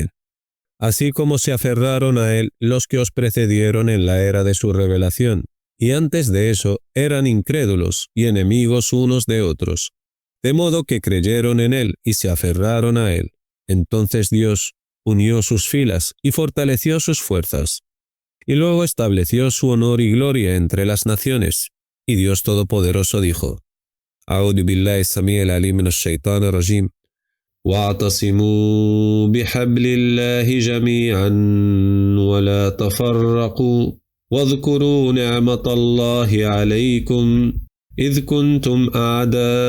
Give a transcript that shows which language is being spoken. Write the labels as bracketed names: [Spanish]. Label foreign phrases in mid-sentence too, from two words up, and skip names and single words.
[Spanish] Así como se aferraron a él los que os precedieron en la era de su revelación, y antes de eso eran incrédulos y enemigos unos de otros, de modo que creyeron en él y se aferraron a él. Entonces Dios unió sus filas y fortaleció sus fuerzas, y luego estableció su honor y gloria entre las naciones. Y Dios Todopoderoso dijo: [Arabic] أعوذ بالله السميع العليم من الشيطان الرجيم. واعتصموا بحبل الله جميعا ولا تفرقوا واذكروا نعمة الله عليكم إذ كنتم أعداء